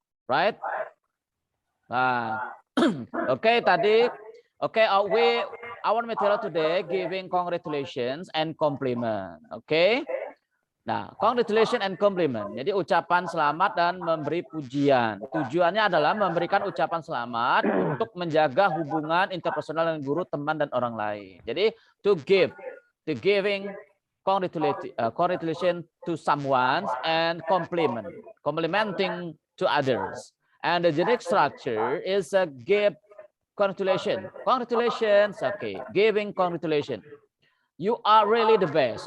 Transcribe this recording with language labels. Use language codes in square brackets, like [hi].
[en] Right. [id] Okay, tadi. [en] Okay, our material today giving congratulations and compliment. Okay. Nah, congratulations and compliment. [id] Jadi ucapan selamat dan memberi pujian. Tujuannya adalah memberikan ucapan selamat untuk menjaga hubungan interpersonal dengan guru, teman, dan orang lain. [en] Jadi giving congratulations to someone and complimenting to others. And the generic structure is a give congratulations. Congratulations, okay. Giving congratulations. You are really the best.